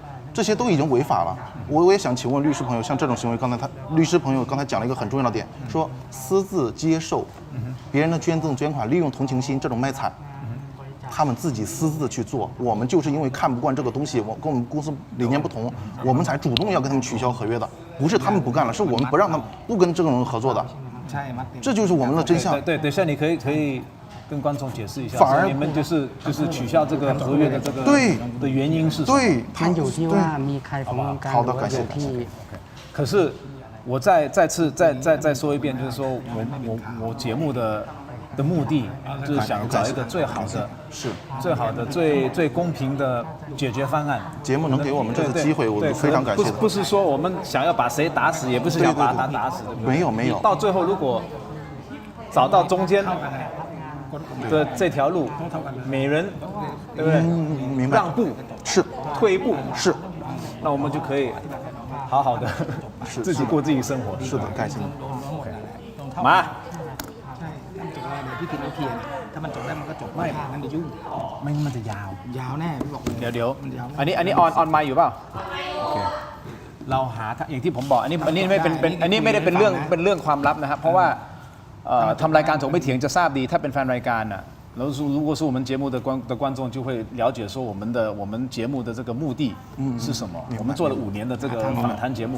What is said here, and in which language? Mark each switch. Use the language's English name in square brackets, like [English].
[Chinese] 这些都已经违法了，我也想请问律师朋友，像这种行为，刚才律师朋友刚才讲了一个很重要的点，说私自接受别人的捐赠捐款，利用同情心这种卖惨，他们自己私自去做，我们就是因为看不惯这个东西，跟我们公司理念不同，我们才主动要跟他们取消合约的，不是他们不干了，是我们不让他们不跟这种人合作的，这就是我们的真相。对，等一下你可以。跟观众解释一下，反而你们就是取消这个合约的这个的原因是什么？对， [Thai] มันอยู่ที่ว่ามีใครฟ้องกันหรือว่าอยู่ที่ [Chinese] 可是我再说一遍，就是说我节目的的目的就是想找一个最好的、最好的、最公平的解决方案。节目能给我们这个机会，我对们非常感谢的。不是说我们想要把谁打死，也不是想把他打死，对不对？没有。到最后如果找到中间的这条路，每人对不对？明白。让步是，退一步是，那我们就可以好好的自己过自己生活。是的，感谢你。 [Thai] มา พี่กินโอเคถ้ามันจบได้มันก็จบไม่งั้นเดี๋ยวยุ่งไม่มันจะยาวยาวแน่พี่บอกเลย เดี๋ยวอันนี้ออนไมค์อยู่เปล่าโอเคเราหาอย่างที่ผมบอกอันนี้ไม่เป็นอันนี้ไม่ได้เป็นเรื่องความลับนะครับเพราะว่าทำรายการถกไม่เถียงจะทราบดีถ้าเป็นแฟนรายการน่ะ [Chinese] 然后如果是我们节目的观众就会了解说我们节目的这个目的是什么我们做了5年的这个访谈节目